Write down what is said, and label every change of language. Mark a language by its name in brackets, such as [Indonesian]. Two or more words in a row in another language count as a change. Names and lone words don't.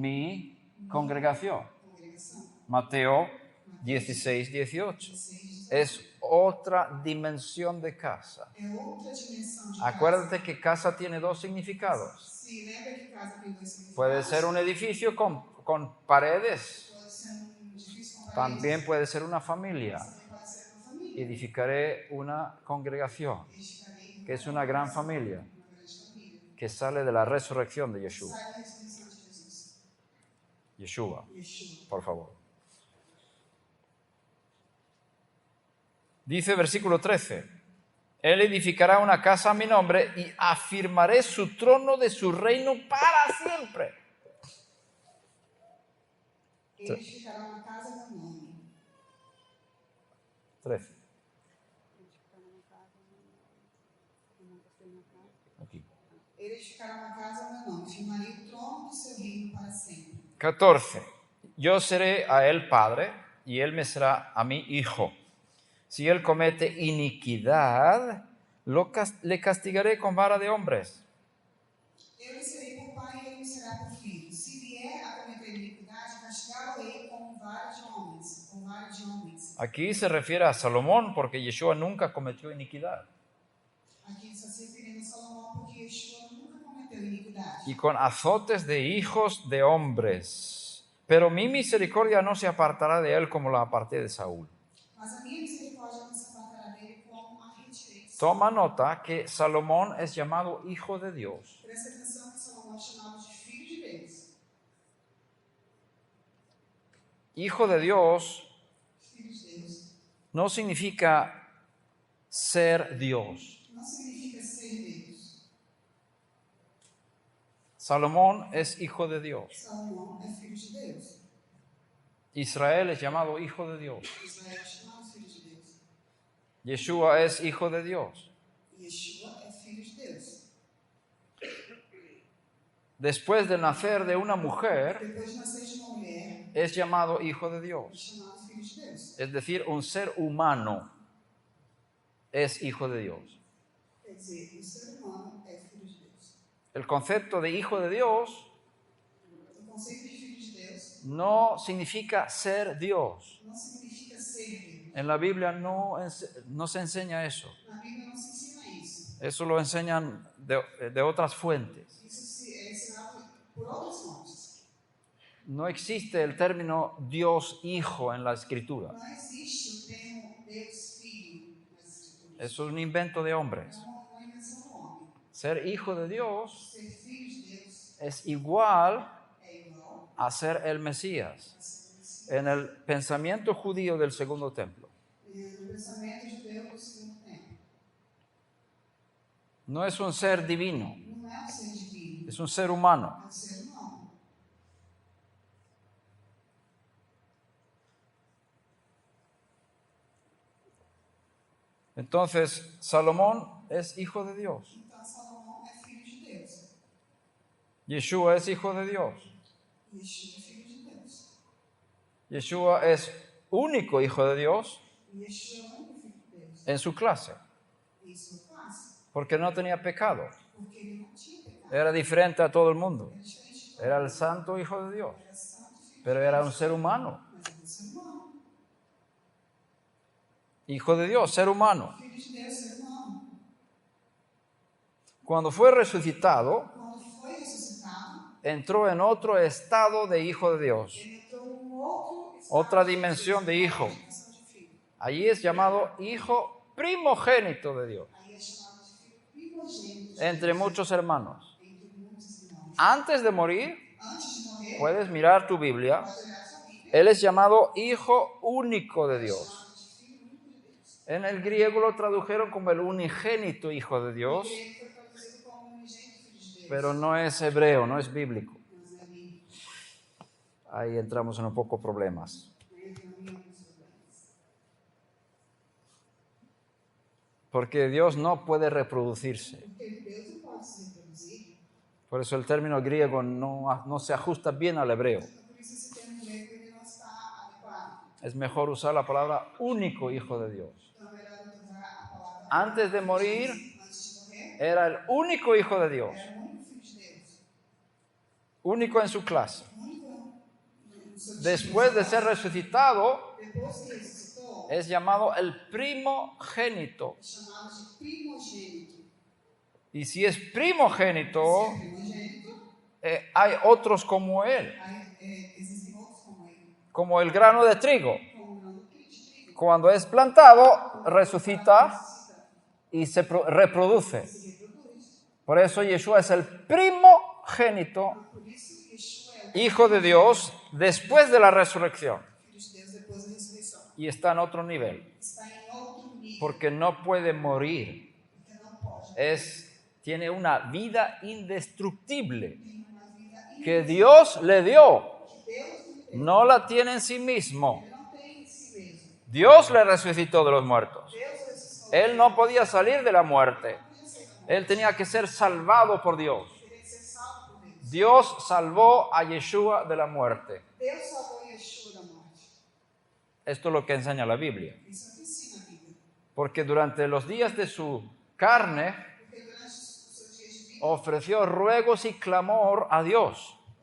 [Spanish] mi congregación. [Portuguese] congregação. [Spanish] Mateo 16, 18. 16, Es otra dimensión de casa. é outra dimensão de Acuérdate que casa tiene dos casa. significados. [Portuguese] Se lembra que casa tem dois significados? [Spanish] Puede ser un edificio con paredes. [Portuguese] Pode ser um edifício com paredes. [Spanish] También puede ser una familia. [Portuguese] Também pode ser uma família. [Spanish] Edificaré una congregación, [Portuguese] Edificarei [Spanish] que es una gran familia, [Portuguese] uma grande família. [Spanish] que sale de la resurrección de Yeshua. [Portuguese] Sai da ressurreição de Jesus. [Spanish] Yeshua, Yeshua. por favor. Dice versículo 13, Él edificará una casa a mi nombre y afirmaré su trono de su reino para siempre. [Portuguese] Ele edificará uma casa a meu nome. 13. Edificar uma casa, eu não construí uma casa. [Spanish] Aquí. [Portuguese] Ele edificará uma casa a meu nome. Firmarei o trono do seu reino para sempre. 14. [Spanish] Yo seré a él padre y él me será a mí hijo. Si él comete iniquidad, le castigaré con vara de hombres. [Portuguese] Eu lhe serei por pai e ele me será por filho. Se vier a cometer iniquidade, castigá-lo-ei com vara de homens. Com vara de homens. [Spanish] Aquí se refiere a Salomón porque Yeshua nunca cometió iniquidad. [Portuguese] Aqui está se referindo a Salomão porque Yeshua nunca cometeu iniquidade. [Spanish] Y con azotes de hijos de hombres. Pero mi misericordia no se apartará de él como la aparté de Saúl. [Portuguese] Mas a minha misericórdia não se apartará dele como a retirei. [Spanish] Toma nota que Salomón es llamado hijo de Dios. [Portuguese] Presta atenção que Salomão é chamado de filho de Deus. [Spanish] Hijo de Dios [Portuguese] Filho de Deus [Spanish] no significa ser Dios. [Portuguese] não significa ser Deus. [Spanish] Salomón es hijo de Dios. [Portuguese] Salomão é filho de Deus. [Spanish] Israel es llamado hijo de Dios. [Portuguese] Israel é chamado filho de Deus. [Spanish] Yeshua es hijo de Dios. [Portuguese] Yeshua é filho de Deus. [Spanish] Después de nacer de una mujer, [Portuguese] Depois de nascer de uma mulher, [Spanish] es llamado hijo de [Portuguese] é [Spanish] Dios. [Portuguese] chamado filho de Deus. [Spanish] Es decir, un ser humano es hijo de Dios. [Portuguese] Quer dizer, o ser humano é filho de Deus. [Spanish] El concepto de hijo de Dios [Portuguese] O conceito de filho de Deus [Spanish] no significa ser Dios. [Portuguese] não significa ser Deus. [Spanish] En la Biblia no se enseña eso. [Portuguese] Na Bíblia não se ensina isso. [Spanish] Eso lo enseñan de otras fuentes. [Portuguese] Isso é ensinado por outras fontes. [Spanish] No existe el término Dios hijo en la escritura. [Portuguese] Não existe o termo Deus filho nas escrituras. [Spanish] Eso es un invento de hombres. [Portuguese] É uma invenção do homem. [Spanish] Ser hijo de Dios [Portuguese] Ser filho de Deus [Spanish] es igual [Portuguese] é igual [Spanish] a ser el Mesías [Portuguese] a ser Messias. [Spanish] en el pensamiento judío del segundo templo. [Portuguese] No pensamento judeu do segundo tempo. [Spanish] No es un ser divino, [Portuguese] Não é um ser divino, [Spanish] es un ser humano. [Portuguese] é um ser humano. [Spanish] Entonces, Salomón es hijo de Dios. [Portuguese] Então, Salomão é filho de Deus. [Spanish] Yeshua es hijo de Dios. [Portuguese] Yeshua é filho de Deus. [Spanish] Yeshua es único hijo de Dios [Portuguese] Yeshua é o único filho de Deus. [Spanish] en su clase, [Portuguese] Em sua classe, [Spanish] porque no tenía pecado. [Portuguese] porque ele não tinha pecado. [Spanish] Era diferente a todo el mundo. [Portuguese] Era diferente de todo. [Spanish] Era el santo hijo de Dios, [Portuguese] Era santo filho [Spanish] pero [Portuguese] de [Spanish] era [Portuguese] Deus. [Spanish] un ser humano. [Portuguese] Mas era um ser humano. [Spanish] Hijo de Dios, ser humano. [Portuguese] Filho de Deus, ser humano. [Spanish] Cuando fue resucitado, [Portuguese] Quando foi ressuscitado, [Spanish] entró en otro estado de hijo de Dios. [Portuguese] ele entrou num outro estado [Spanish] Otra de dimensión de hijo. [Portuguese] dimensão de filho. [Spanish] Allí es llamado hijo primogénito de Dios, [Portuguese] Aí é chamado de filho primogênito de [Spanish] entre [Portuguese] Deus, [Spanish] muchos hermanos. [Portuguese] entre muitos irmãos. [Spanish] Antes de morir, [Portuguese] Antes de morrer, [Spanish] puedes mirar tu Biblia, [Portuguese] pode olhar sua Bíblia, [Spanish] él es llamado hijo único de Dios. [Portuguese] chamado de filho único de Deus. [Spanish] En el griego lo tradujeron como el unigénito hijo de Dios, [Portuguese] Ele foi traduzido como unigênito filho de Deus. [Spanish] pero no es hebreo, no es bíblico. [Portuguese] Mas é bíblico. [Spanish] Ahí entramos en un poco problemas. [Portuguese] Aí entra em alguns problemas. [Spanish] Porque Dios no puede reproducirse. [Portuguese] Porque Deus não pode se reproduzir. [Spanish] Por eso el término griego no se ajusta bien al hebreo. [Portuguese] Por isso esse termo grego ele não está adequado. [Spanish] Es mejor usar la palabra único hijo de Dios. [Portuguese] Então é melhor usar a palavra [Spanish] Antes de morir, [Portuguese] antes de morrer. [Spanish] era el único hijo de Dios, [Portuguese] Era o único filho de Deus. [Spanish] único en su clase. [Portuguese] O único em [Spanish] después de ser resucitado, [Portuguese] depois que ressuscitou, [Spanish] es llamado el primogénito. [Portuguese] é chamado de primogênito. [Spanish] Y si es primogénito, [Portuguese] Se é primogênito, [Spanish] hay otros como él, [Portuguese] existem outros como ele, [Spanish] como el grano de trigo. [Portuguese] como o grão de trigo. [Spanish] Cuando es plantado, resucita y se reproduce. [Portuguese] Se reproduz. [Spanish] Por eso Yeshua es el primogénito, [Portuguese] Por isso, Yeshua é o [Spanish] hijo de Dios, después de la resurrección. [Portuguese] Filho de Deus depois da ressurreição. [Spanish] Y está en otro nivel, [Portuguese] Está em outro nível, [Spanish] porque no puede morir. [Portuguese] porque não pode. [Spanish] Tiene una vida indestructible [Portuguese] Tem uma vida [Spanish] que Dios le dio. [Portuguese] que Deus lhe deu. [Spanish] No la tiene en sí mismo. [Portuguese] Ele não tem em si mesmo. [Spanish] Dios le resucitó de los muertos. [Portuguese] Deus ressuscitou. [Spanish] Él no podía salir de la muerte. [Portuguese] Não podia ser da morte. [Spanish] Él tenía que ser salvado por Dios. [Portuguese] Teria que ser salvo por Deus. [Spanish] Dios salvó a Yeshua de la muerte. [Portuguese] Deus salvou Yeshua da morte. [Spanish] Esto es lo que enseña la Biblia. [Portuguese] Isso é o que ensina a Bíblia. [Spanish] Porque durante los días de su carne [Portuguese] Porque durante os seus dias de vida, [Spanish] ofreció ruegos y clamor a Dios